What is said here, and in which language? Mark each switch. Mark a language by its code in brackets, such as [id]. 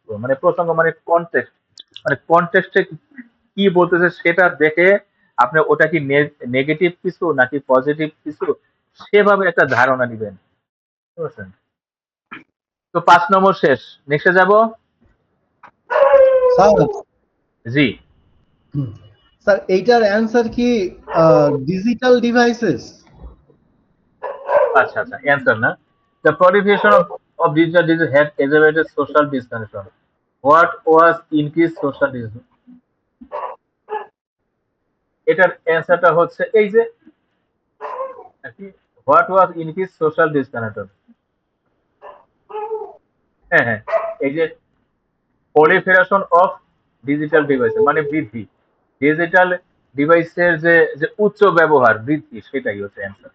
[bn] মানে প্রসঙ্গ মানে কনটেক্সট, মানে কনটেক্সটে কি বলতেছে সেটা দেখে আপনি ওটা কি নেগেটিভ কিছু নাকি পজিটিভ কিছু সেভাবে একটা ধারণা দিবেন, বুঝতে পারছেন? তো 5 নম্বর শেষ, নেক্সটে যাব। স্যার জি, স্যার এইটার অ্যান্সার কি ডিজিটাল ডিভাইসেস? আচ্ছা আচ্ছা, অ্যান্সার না। [en] The proliferation of digital disease had exacerbated social disconnection. What was increased social disconnection? [bn] এটার অ্যান্সারটা হচ্ছে এই যে [en] What was increase social disconnection. [bn] হ্যাঁ হ্যাঁ, এই যে proliferation অফ ডিজিটাল ডিভাইস মানে বৃদ্ধি, ডিজিটাল ডিভাইসের যে যে উচ্চ ব্যবহার বৃদ্ধি, সেটাই হচ্ছে অ্যান্সার।